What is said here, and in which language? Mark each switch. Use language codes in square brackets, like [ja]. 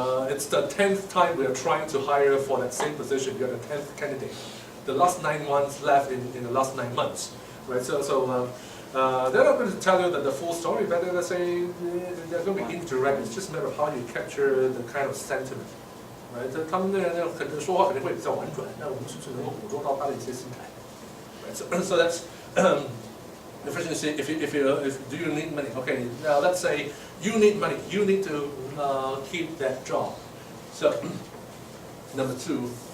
[en] It's the 10th time we are trying to hire for that same position. You're the 10th candidate. The last 9 months left in the last 9 months, right? So they're not going to tell you the full story, but they're going to say they're going to be indirect. It's just a matter of how you capture the kind of sentiment, right? [zh] 他们可能说话肯定会比较婉转，那我们是不是能够捕捉到他的一些心态？ [en] Right? So that's. Efficiency, if do you need money? Okay, now let's say you need money. You need to keep that job. So, number 2.